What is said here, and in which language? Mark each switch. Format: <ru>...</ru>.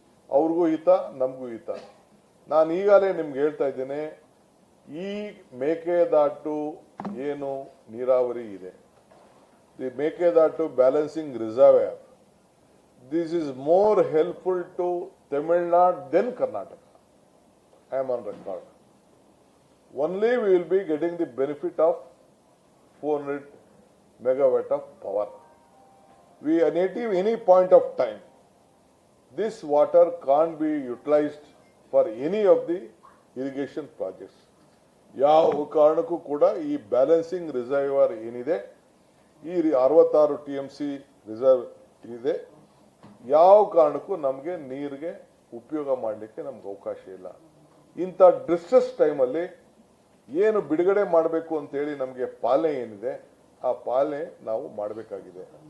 <kn>ಅವ್ರಿಗೂ ಹಿತ, ನಮಗೂ ಹಿತ. ನಾನು ಈಗಾಗಲೇ ನಿಮ್ಗೆ ಹೇಳ್ತಾ ಇದ್ದೇನೆ, ಈ ಮೇಕೆದಾಟು ಏನು ನೀರಾವರಿ ಇದೆ, the Mekedatu balancing reservoir,</kn> <en>this is more helpful to Tamil Nadu than Karnataka. I am on record. Only we will be getting the benefit of 400 megawatt of power. We are native any point of time. This water can't be utilized for any of the irrigation projects.</en> <kn>ಯಾವ ಕಾರಣಕ್ಕೂ ಕೂಡ ಈ balancing reservoir ಏನಿದೆ, ಈ 66 TMC reserve ಇದೆ, ಯಾವ ಕಾರಣಕ್ಕೂ ನಮಗೆ ನೀರಿಗೆ ಉಪಯೋಗ ಮಾಡಲಿಕ್ಕೆ ನಮ್ಗೆ ಅವಕಾಶ ಇಲ್ಲ. ಇಂಥ ಡಿಸ್ಟ್ರೆಸ್ ಟೈಮಲ್ಲಿ ಏನು ಬಿಡುಗಡೆ ಮಾಡಬೇಕು ಅಂತೇಳಿ ನಮಗೆ ಪಾಲನೆ ಏನಿದೆ, ಆ ಪಾಲನೆ ನಾವು ಮಾಡಬೇಕಾಗಿದೆ.</kn>